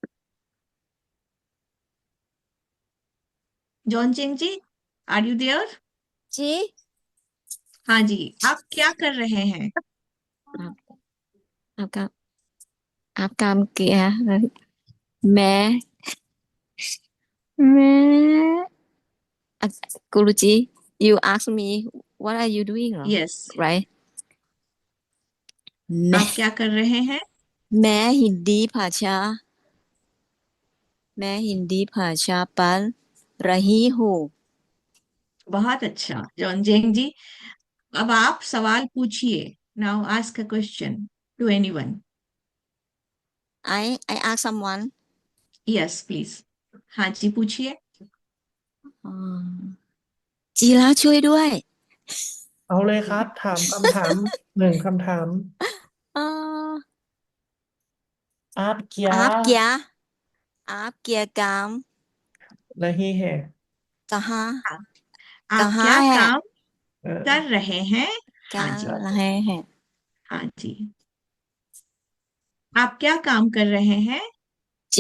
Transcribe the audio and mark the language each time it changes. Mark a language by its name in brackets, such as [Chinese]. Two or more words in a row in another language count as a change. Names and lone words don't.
[English] जॉन जेंग जी, are you there? [Hindi] जी। हाँ जी, आप क्या कर रहे हैं? आप आपका आप काम किया है। मैं मैं Guruji, [English] you ask me what are you doing, यस, right? [Hindi] मैं आप क्या कर रहे हैं? मैं हिंदी भाषा मैं हिंदी भाषा पढ़ रही हूँ। बहुत अच्छा जॉन जेंग जी। अब आप सवाल पूछिए। [English] Now ask a question to anyone. I ask someone. yes please. [Hindi] हाँ जी, पूछिए। [Thai] จีระช่วยด้วย เอาเลยครับ ถามคำถามหนึ่งคำถาม เอ่อ [Hindi] आप क्या आप क्या काम रही है? कहाँ आप कहाँ क्या है काम เออ कर रहे हैं? हाँ कर जी, रहे हैं हाँ जी। आप क्या काम कर रहे हैं?